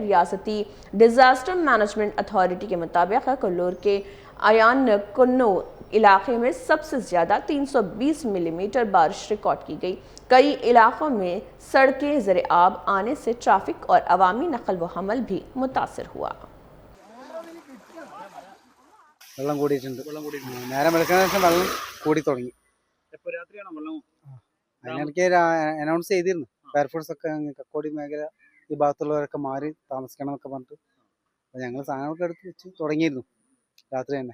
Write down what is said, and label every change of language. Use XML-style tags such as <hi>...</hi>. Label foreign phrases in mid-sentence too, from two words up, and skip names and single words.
<ur>ریاستی</ur> <en>disaster management authority</en> <ur>کے مطابق کلور کے آیان کنو علاقے میں سب سے زیادہ 320 ملی میٹر بارش ریکارڈ کی گئی. کئی علاقوں میں سڑکیں زیرِ آب آنے سے ٹریفک اور عوامی نقل و حمل بھی متاثر ہوا.</ur> <ml>വെള്ളം കൂടിയിട്ടുണ്ട്. നേരം വെളുക്കുന്ന ശേഷം വെള്ളം കൂടി തുടങ്ങി. അതിനിടയ്ക്ക് അനൗൺസ് ചെയ്തിരുന്നു, ഫയർഫോഴ്സ് ഒക്കെ കക്കോടി മേഖല ഈ ഭാഗത്തുള്ളവരൊക്കെ മാറി താമസിക്കണം എന്നൊക്കെ പറഞ്ഞിട്ട്. അപ്പോൾ ഞങ്ങൾ സാധനങ്ങളൊക്കെ എടുത്ത് വെച്ച് തുടങ്ങിയിരുന്നു രാത്രി തന്നെ.</ml>